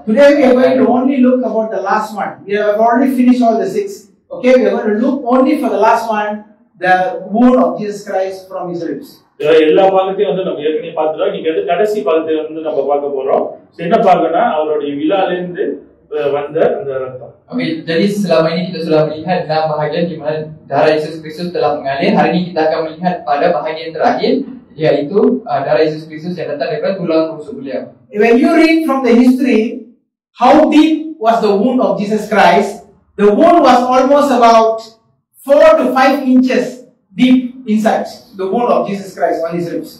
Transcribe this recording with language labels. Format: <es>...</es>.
<en>Today we are going to only look about the last one. We have already finished all the 6. Okay, we are going to look only for the last one, the wound of Jesus Christ from his ribs.</en> <ta>எல்லா பாகத்தையும் வந்து நம்ம ஏற்கனவே பார்த்துட்டோம். நீங்க வந்து கடைசி பாகத்தை வந்து நம்ம பார்க்க போறோம். என்ன பார்க்கனா அவருடைய விழாலிருந்து வந்த அந்த ரத்தம்.</ta> <ms>Okey, jadi selama ini kita sudah melihat 6 bahagian di mana darah Yesus Kristus telah mengalir. Hari ini kita akan melihat pada bahagian terakhir, iaitu darah Yesus Kristus yang datang daripada tulang rusuk beliau.</ms> <en>When you read from the history, how deep was the wound of Jesus Christ? The wound was almost about 4 to 5 inches deep inside the wound of Jesus Christ on his ribs.</en>